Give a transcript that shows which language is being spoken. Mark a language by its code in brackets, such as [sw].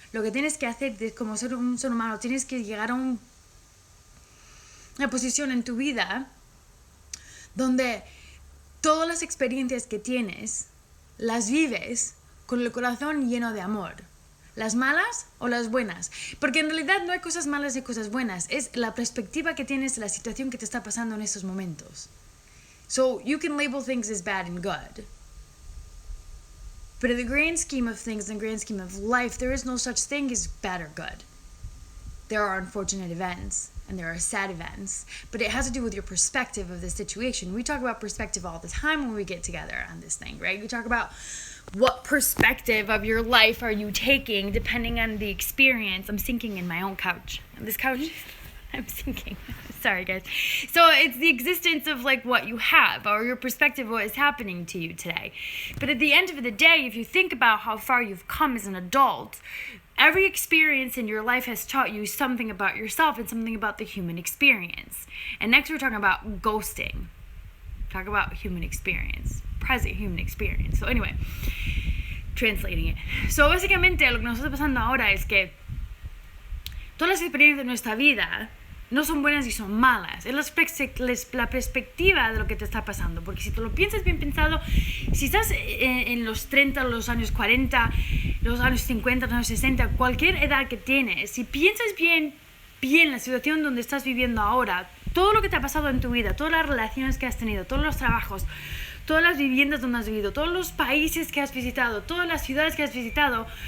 [es] Lo que tienes que hacer como un ser humano, tienes que llegar a una posición en tu vida donde todas las experiencias que tienes las vives con el corazón lleno de amor. Las malas o las buenas. Porque en realidad no hay cosas malas y cosas buenas. Es la perspectiva que tienes de la situación que te está pasando en estos momentos. [en] So you can label things as bad and good. But in the grand scheme of things, in the grand scheme of life, there is no such thing as bad or good. There are unfortunate events, and there are sad events, but it has to do with your perspective of the situation. We talk about perspective all the time when we get together on this thing, right? We talk about what perspective of your life are you taking depending on the experience. I'm sinking in my own couch. On this couch, I'm sinking. Sorry, guys. So it's the existence of what you have, or your perspective of what is happening to you today. But at the end of the day, if you think about how far you've come as an adult, every experience in your life has taught you something about yourself and something about the human experience. And next we're talking about ghosting. Talk about human experience. Present human experience. So anyway, translating it. [es] So básicamente lo que nos está pasando ahora es que todas las experiencias de nuestra vida no son buenas y son malas. Es la perspectiva de lo que te está pasando. Porque si te lo piensas bien pensado, si estás en los 30, los años 40, los años 50, los años 60, cualquier edad que tienes, si piensas bien la situación donde estás viviendo ahora, todo lo que te ha pasado en tu vida, todas las relaciones que has tenido, todos los trabajos, todas las viviendas donde has vivido, todos los países que has visitado, todas las ciudades que has visitado,